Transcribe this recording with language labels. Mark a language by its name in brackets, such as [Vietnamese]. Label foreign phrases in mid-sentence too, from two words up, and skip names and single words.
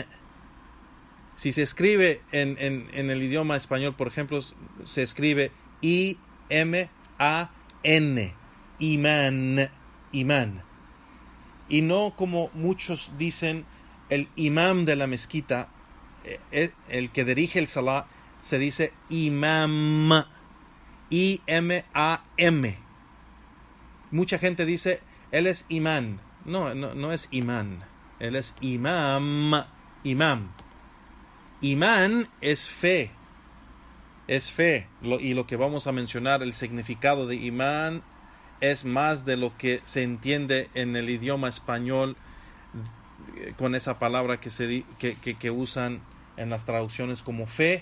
[Spanish] Si se escribe en el idioma español, por ejemplo, se escribe I-M-A-N. Imán. Imán. Y no como muchos dicen, el imam de la mezquita, el que dirige el salah, se dice imam. I-M-A-M. Mucha gente dice, él es imán. No es imán. Él es imam. Imam. Imán es fe. Es fe. Y lo que vamos a mencionar, el significado de imán, es más de lo que se entiende en el idioma español con esa palabra que usan en las traducciones como fe.